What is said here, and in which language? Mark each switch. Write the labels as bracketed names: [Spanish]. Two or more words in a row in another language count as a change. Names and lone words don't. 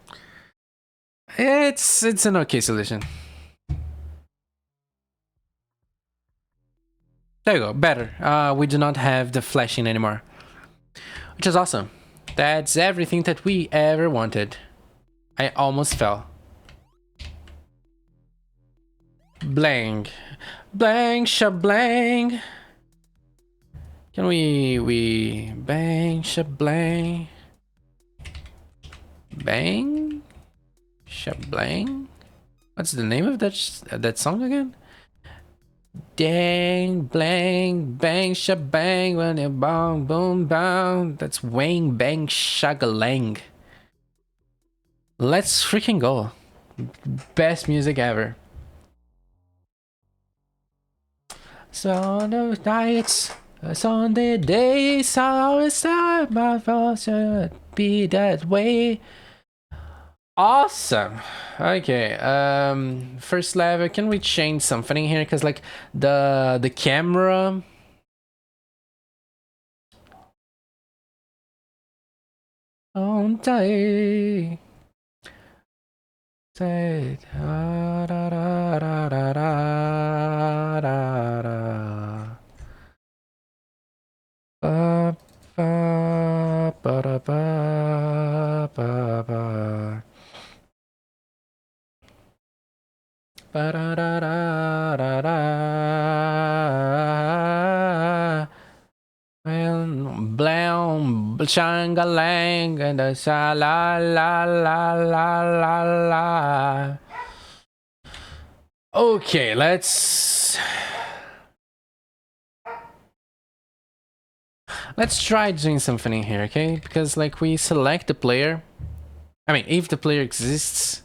[English] It's an okay solution. There you go, better. We do not have the flashing anymore, which is awesome. That's everything that we ever wanted. I almost fell. Blang. Blang, shablang. Can we bang, shablang? Bang? Shablang? What's the name of that song again? Dang, blang, bang, shabang, when it bong, boom, bang. That's wang, bang, shagalang. Let's freaking go. Best music ever. So on the nights, on the days, how is that my fault should be that way? Awesome. Okay, first level, can we change something here? Because like the camera, on day say da da da da da da da ba ba ba da ba ba ba ba-da-da-da-da-da. Blam, shangalang, and the sha la la la la la la. Okay, let's try doing something in here, okay? Because like we select the player. I mean, if the player exists.